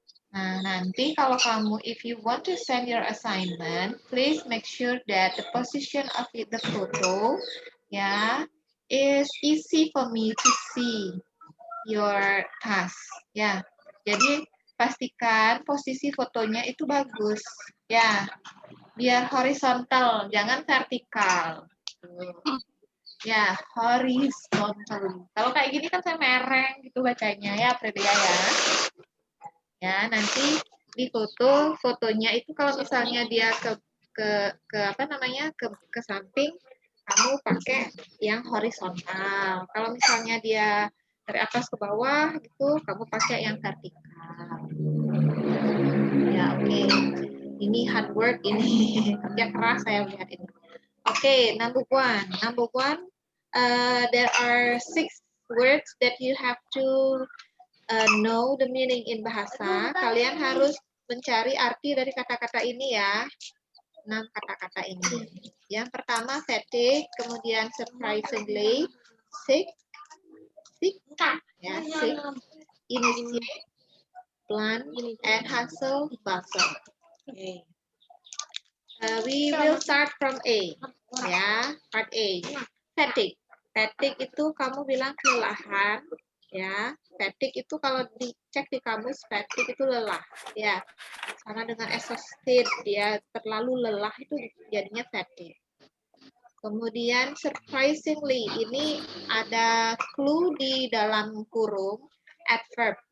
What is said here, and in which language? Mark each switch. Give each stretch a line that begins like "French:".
Indonesian: Nah, nanti kalau kamu,
English: if you want to send your assignment, please make sure that the position of the photo, ya, is easy for me to see your task, ya.
Indonesian: Jadi pastikan posisi fotonya itu bagus, ya. Biar horizontal, jangan vertikal. Ya, horizontal. Kalau kayak gini kan saya mereng gitu bacanya ya, Fredia ya. Ya, nanti di fotonya itu kalau misalnya dia ke apa namanya ke samping, kamu pakai yang horizontal. Kalau misalnya dia dari atas ke bawah gitu, kamu pakai yang vertikal. Ya, oke. Ini
English: hard work
Indonesian: ini kerja keras saya lihat ini.
English: Oke, number one. Number one, there are 6 words that you have to know the meaning in bahasa.
Indonesian: Kalian harus mencari arti dari kata-kata ini ya. 6 kata-kata ini. Yang pertama fatigue, kemudian
English: surprisingly, sick,
Indonesian: ya, sick,
English: initiate, plan, and hustle, bustle. Okay. We will start from A, ya, part A. Fatigue.
Indonesian: Fatigue itu kamu bilang kelelahan, ya. Fatigue itu kalau dicek di kamus, fatigue itu lelah, ya. Sama dengan exhausted, dia terlalu lelah itu jadinya fatigue. Kemudian surprisingly, ini ada clue di dalam kurung adverb.